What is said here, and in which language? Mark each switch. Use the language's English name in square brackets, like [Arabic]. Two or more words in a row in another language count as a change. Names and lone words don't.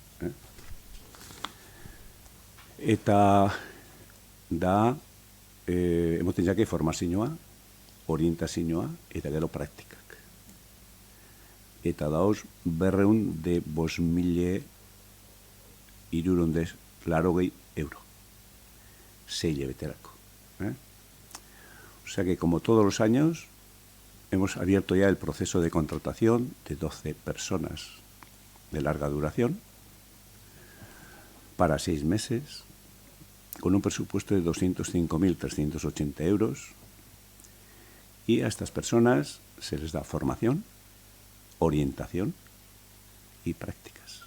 [Basque] Eta da, emoten jake formazioa, orientazioa eta gero praktikak. Eta dauz 205.380 euro. 6 hilabeterako. [Spanish] O sea que, como todos los años, hemos abierto ya el proceso de contratación de 12 personas de larga duración para 6 meses, con un presupuesto de 205.380 euros, y a estas personas se les da formación, orientación y prácticas.